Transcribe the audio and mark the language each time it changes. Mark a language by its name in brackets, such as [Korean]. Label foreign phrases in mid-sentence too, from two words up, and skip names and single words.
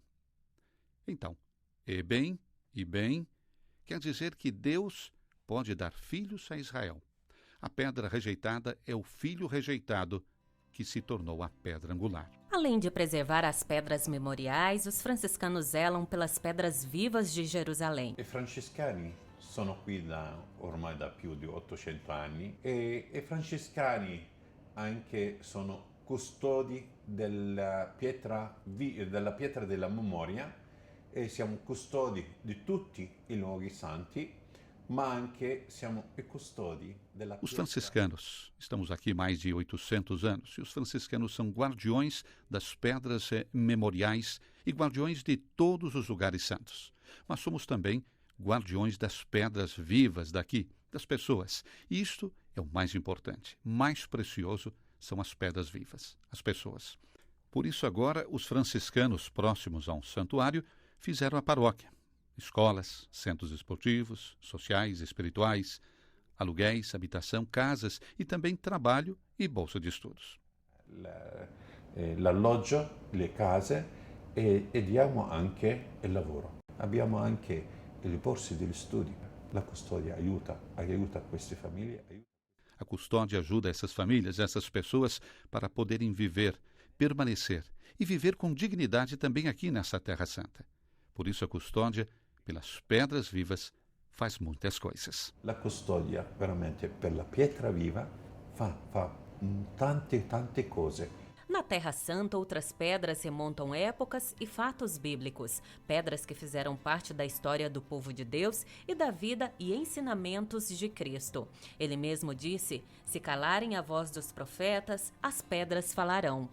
[Portuguese] Então, eben e ben quer dizer que Deus pode dar filhos a Israel. A pedra rejeitada é o filho rejeitado que se tornou a pedra angular. Além de preservar as pedras memoriais, os franciscanos zelam pelas pedras vivas de Jerusalém. [Italian] I francescani sono qui ormai da più di 800 anni e i francescani anche sono custodi della pietra della memoria e siamo custodi di tutti i luoghi santi, ma anche siamo i custodi della pietra. [Portuguese] Os franciscanos, estamos aqui mais de 800 anos, e os franciscanos são guardiões das pedras memoriais e guardiões de todos os lugares santos. Mas somos também guardiões das pedras vivas daqui, das pessoas. E isto é o mais importante, mais precioso são as pedras vivas, as pessoas. Por isso agora os franciscanos próximos a um santuário fizeram a paróquia. Escolas, centros esportivos, sociais, espirituais, aluguéis, habitação, casas e também trabalho e bolsa de estudos. [Italian] L'alloggio, le case e diamo anche il lavoro. Abbiamo anche le borse degli studi. La custodia aiuta queste famiglie. [Portuguese] A custódia ajuda essas famílias, essas pessoas para poderem viver, permanecer e viver com dignidade também aqui nessa Terra Santa. Por isso a custódia pelas pedras vivas faz muitas coisas. [Italian] La custodia veramente per la pietra viva fa tante cose. [Portuguese] Na Terra Santa, outras pedras remontam épocas e fatos bíblicos, pedras que fizeram parte da história do povo de Deus e da vida e ensinamentos de Cristo. Ele mesmo disse: se calarem a voz dos profetas, as pedras falarão.